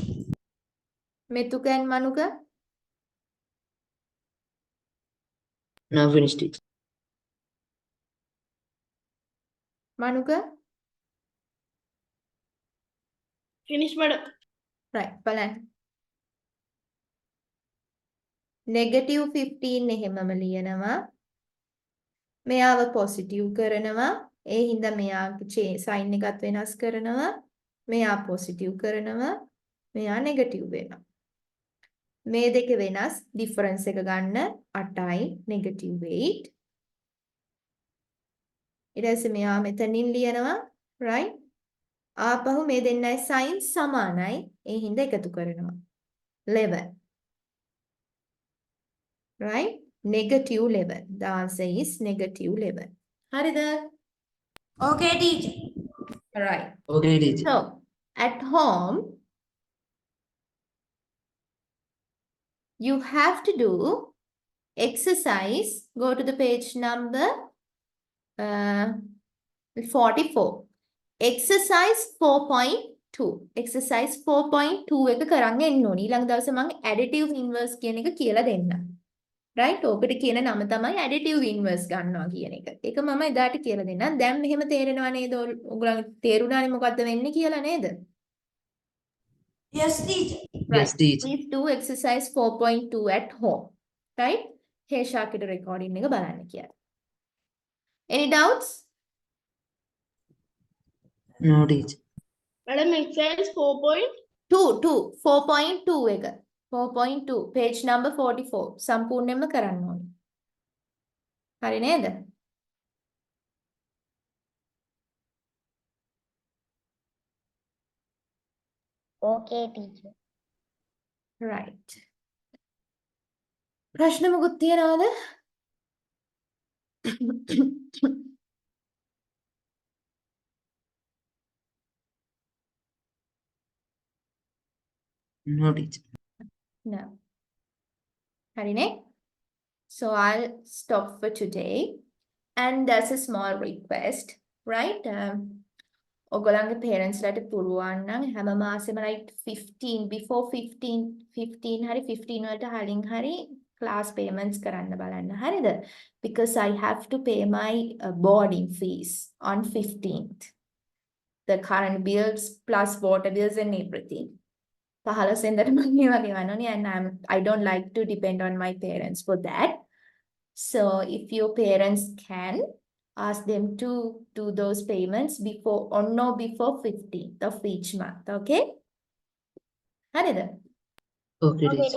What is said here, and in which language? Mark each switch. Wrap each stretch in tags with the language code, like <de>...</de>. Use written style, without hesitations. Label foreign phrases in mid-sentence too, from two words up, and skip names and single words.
<en>Metuka and Manuka? Now finish teacher. Manuka? Finish, madam. Right.</en> <si>බලන්න. -15 එහෙමම ලියනවා. මෙයාව පොසිටිව් කරනවා. ඒ හින්දා මෙයාගේ සයින් එකත් වෙනස් කරනවා. මෙයා පොසිටිව් කරනවා. මෙයා නෙගටිව් වෙනවා. මේ දෙක වෙනස් ඩිෆරන්ස් එක ගන්න 8යි -8. ඊට පස්සේ මෙයා මෙතනින් ලියනවා right? ආපහු මේ දෙන්නයි sin සමානයි. ඒ හින්දා එකතු කරනවා. 11.</si> <en>Right? Negative 11. The answer is negative 11. හරිද? Okay, teacher. Right. Okay, teacher. So, at home, you have to do exercise. Go to the page number 44.</en> <si>Exercise 4.2. Exercise 4.2 එක කරන්න එන්න ඕනි. ඊළඟ දවසේ මම</si> <en>additive inverse</en> <si>කියන එක කියලා දෙන්නම්. right? ඔකට කියන නම තමයි</si> <en>additive inverse</en> <si>ගන්නවා කියන එක. ඒක මම එදාට කියලා දෙන්නම්. දැන් මෙහෙම තේරෙනවා නේද? ඔයගොල්ලන්ට තේරුණානේ මොකද්ද වෙන්නේ කියලා නේද?</si> <en>Yes, teacher. Yes, teacher. Please do exercise 4.2 at home. Right?</en> <si>හේෂාකිට recording එක බලන්න කියලා.</si> <en>Any doubts? No, teacher. Madam, exercise 4 point.</en> <si>4.2 එක. 4.2</si> <en>page number</en> <si>44 සම්පූර්ණයෙන්ම කරන්න ඕනේ. හරි නේද?</si> <en>Okay, teacher.</en> <si>right. ප්‍රශ්න මොකුත් තියනවද?</si> <en>No, teacher.</en> <si>no. හරිනේ?</si> <en>So I'll stop for today. And there's a small request, right?</en> <si>ඔයගොල්ලන්ගේ parents ලට පුළුවන් නම් හැම මාසෙම</si> <en>like 15 before 15</en> <si>හරි 15 වලට කලින් හරි</si> <en>class payments</en> <si>කරන්න බලන්න. හරිද?</si> <en>Because I have to pay my boarding fees on 15th. The current bills plus water bills and everything.</en> <si>15 වෙනිදාට මම මේවා ගෙවන්න ඕනේ</si> <en>and I don't like to depend on my parents for that. So if your parents can, ask them to do those payments before or no before 15th of each month. Okay? හරිද? Okay, teacher.</en>